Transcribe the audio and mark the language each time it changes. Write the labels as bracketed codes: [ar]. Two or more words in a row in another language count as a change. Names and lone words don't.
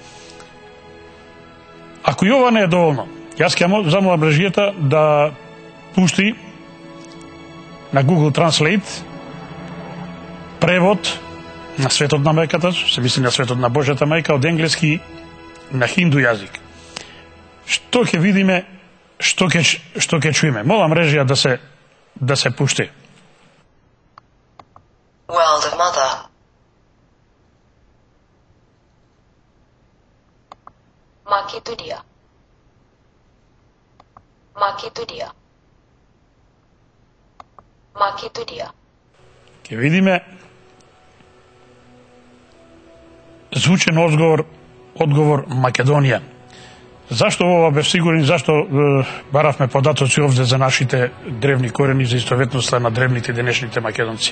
[mk] Ако и ова не е доволно, јас ќе замолам режијата да пушти на [en] Google Translate [mk] превод на светот на мајката, се мисли на светот на Божјата мајка, од енглески на хинду јазик. Што ќе видиме, што ќе чуеме? Молам режија да се пушти. [en] World of Mother. Makitudia. Makitudia. Makitudia. [mk] Ќе видиме звучен одговор Македонија. Зашто ова бев сигурен, зашто баравме податоци овде за нашите древни корени, за истоветноста на древните денешните македонци?